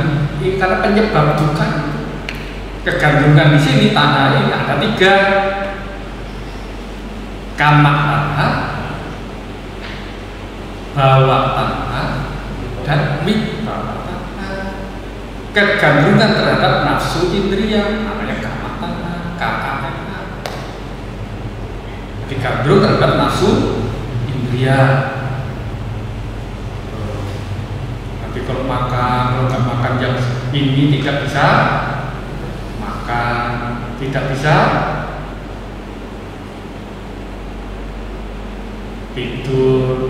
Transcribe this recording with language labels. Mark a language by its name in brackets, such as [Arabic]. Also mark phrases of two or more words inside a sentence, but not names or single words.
[Indonesian] Ini karena penyebab duka. Kegandrungan di sini tanha ini ada 3. [Pali] Kama tanha, bawa tanha, dan wibhawa tanha. [Indonesian] kegandrungan terhadap nafsu indria, namanya [Pali] kama tanha, [Indonesian] KKNA. Jadi gandrung terhadap nafsu indria. Nanti kalau nggak makan yang ini tidak bisa makan, tidak bisa tidur.